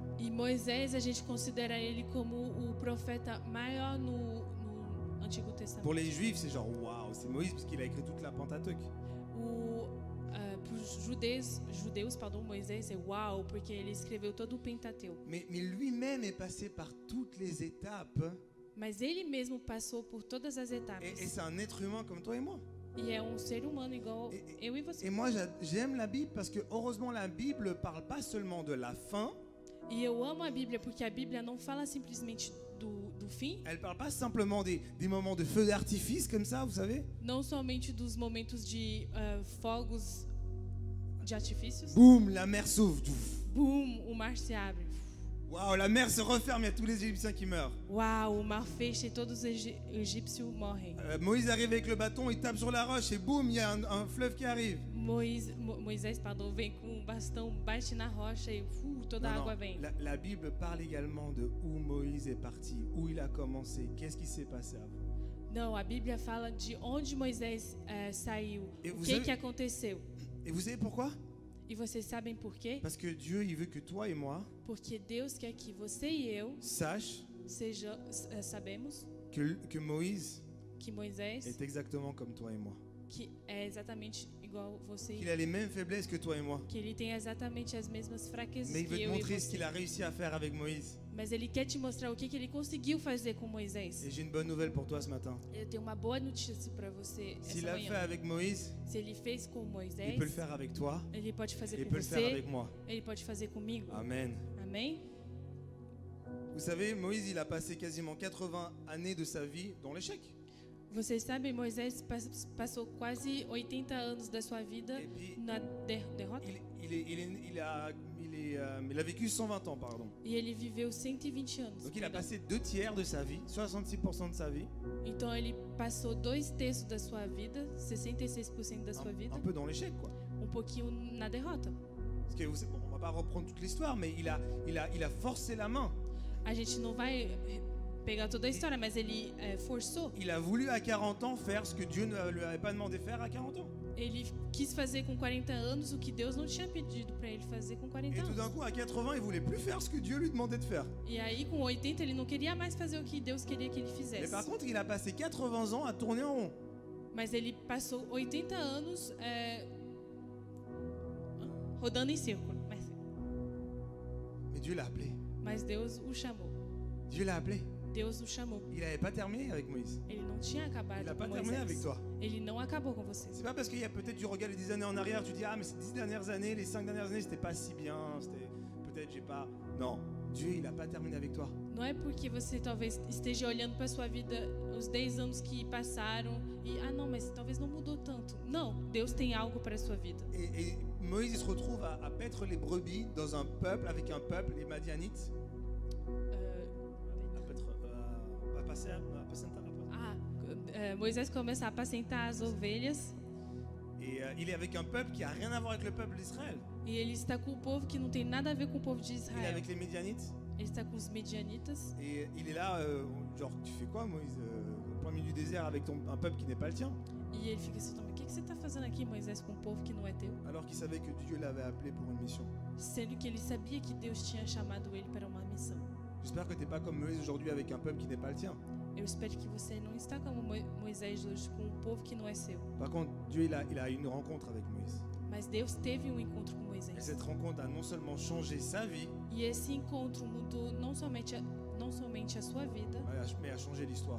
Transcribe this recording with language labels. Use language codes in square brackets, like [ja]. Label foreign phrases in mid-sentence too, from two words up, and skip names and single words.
[pt] E Moisés, a gente considera ele como o profeta maior no Antigo Testamento. [fr] Pour les Juifs, c'est genre, waouh, c'est Moïse parce qu'il a écrit toute la Pentateuque. [pt] Para os judeus, Moisés é uau, porque ele escreveu todo o Pentateuco. [fr] Mais lui-même est passé par toutes les étapes. [pt] Mas ele mesmo passou por todas as etapas. [fr] Et c'est un être humain comme toi et moi. [pt] E é um ser humano igual eu e você. [fr] Et moi, j'aime la Bible parce que, heureusement, la Bible parle pas seulement de la fin. [pt] E eu amo a Bíblia porque a Bíblia não fala simplesmente do fim, [fr] Elle parle pas simplement des moments de feu d'artifice comme ça, vous savez. [pt] não somente dos momentos de fogos de artifícios. [fr] Boum, la mer s'ouvre. [pt] Boom, o mar se abre. [fr] Waouh, la mer se referme, il y a tous les Égyptiens qui meurent. [pt] Uau, o mar fecha e todos os egípcios morrem. [fr] Moïse arrive avec le bâton, il tape sur la roche et boum, il y a un fleuve qui arrive. [pt] Moisés, vem com um bastão, bate na rocha e toda a [fr] Non, [pt] água [fr] non, [pt] vem. [fr] la Bible parle également de où Moïse est parti, où il a commencé, qu'est-ce qui s'est passé avant. [pt] Não, a Bíblia fala de onde Moisés saiu, E o [fr] vous [pt] que [fr] savez- [pt] que aconteceu. [fr] Et vous savez pourquoi? [pt] E vocês sabem por quê? [fr] Parce que Dieu, il veut que toi et moi [pt] Porque Deus quer que você e eu [fr] sachions [pt] sabemos [fr] que Moïse [pt] que Moisés, [fr] est exactement comme toi et moi. [pt] que é exatamente igual você [fr] Qu'il [pt] e [fr] a les mêmes faiblesses que toi et moi. [pt] que ele tem exatamente as mesmas fraquezas [fr] Mais il [pt] que [fr] veut te [pt] eu e [fr] montrer ce [pt] você. [fr] qu'il a réussi à faire avec Moïse. [pt] Mas ele quer te mostrar o que ele conseguiu fazer com Moisés. [fr] Et j'ai une bonne nouvelle pour toi ce matin. [pt] Eu tenho uma boa notícia para você [fr] S'il [pt] essa [fr] l'a fait [pt] manhã. [fr] avec Moïse, [pt] Se ele fez com [fr] il [pt] Moisés, [fr] peut le faire avec toi. [pt] ele pode fazer [fr] Et il [pt] com [fr] peut le faire [pt] você, [fr] avec moi. [pt] ele pode fazer comigo. [fr] Amen. [pt] Amém? [fr] Vous savez, Moïse, il a passé quasiment 80 années de sa vie dans l'échec. [pt] Vocês sabem, Moisés passou quase 80 anos da sua vida [fr] Et puis, [pt] na derrota. [fr] il a vécu 120 ans, pardon. [pt] E ele viveu 120 anos. [fr] Donc il a [pt] perdão. [fr] passé 2 tiers de sa vie, 66% de sa vie, [pt] Então ele passou 2/3 da sua vida, 66% da sua vida, [fr] un peu dans l'échec, quoi. [pt] pouquinho na derrota. [fr] Parce que bon, on va pas reprendre toute l'histoire, mais il a forcé la main. [pt] A gente não vai pegar toda a história, mas ele forçou. [fr] Il a voulu à 40 ans faire ce que Dieu ne lui avait pas demandé de faire à 40 ans. [pt] Ele quis fazer com 40 anos o que Deus não tinha pedido para ele fazer com 40 [fr] Et tout d'un [pt] anos. [fr] coup, à 80, il voulait plus faire ce que Dieu lui demandait de faire. [pt] E aí, com 80, ele não queria mais fazer o que Deus queria que ele [fr] Mais [pt] fizesse. [fr] par contre, il a passé 80 ans à tourner en rond. [pt] Mas ele passou 80 anos rodando em círculo. [fr] Mais Dieu l'a appelé. [pt] Mas Deus o chamou. [fr] Dieu l'a appelé. [pt] Deus o chamou. [fr] Il n'avait pas terminé avec Moïse. [pt] Ele não tinha acabado [fr] Il n'a [pt] com [fr] pas terminé avec [pt] Moisés. [fr] toi. [pt] Ele não acabou com você. [fr] C'est pas parce qu'il y a peut-être du regard les 10 années en arrière, tu dis ah mais ces 10 dernières années, les 5 dernières années, c'était pas si bien, c'était peut-être j'ai pas. Non, Dieu il a pas terminé avec toi. [pt] Não é porque você talvez esteja olhando para sua vida os 10 anos que passaram e não, mas talvez não mudou tanto. Não, Deus tem algo para a sua vida. [fr] Et Moïse il se retrouve à paître les brebis dans un peuple avec un peuple, les Madianites. [pt] Moisés começa a apacentar as ovelhas. [fr] Et il est avec un peuple qui a rien à voir avec le peuple d'Israël. [pt] E ele está com o povo que não tem nada a ver com o povo de [fr] Il est [pt] Israel. [fr] avec les Médianites. [pt] Ele está com os medianitas. [fr] Et il est là, genre tu fais quoi Moïse, au plein milieu du désert avec un peuple qui n'est pas le tien. [pt] E ele fica assim, o que você está fazendo aqui, Moisés, com um povo que não é teu? [fr] Alors qu'il savait que Dieu l'avait appelé pour une mission. [pt] Sendo que ele sabia que Deus tinha chamado ele para uma missão. [fr] J'espère que tu n'es pas comme Moïse aujourd'hui avec un peuple qui n'est pas le tien. [pt] Eu espero que você não está como Moisés hoje, com um povo que não é seu. [fr] Par contre, Dieu il a eu une rencontre avec Moïse. [pt] Mas Deus teve um encontro com [fr] Et [pt] Moisés. [fr] cette rencontre a non seulement changé sa vie, [pt] E esse encontro mudou não somente a sua vida, [fr] mais a changé l'histoire.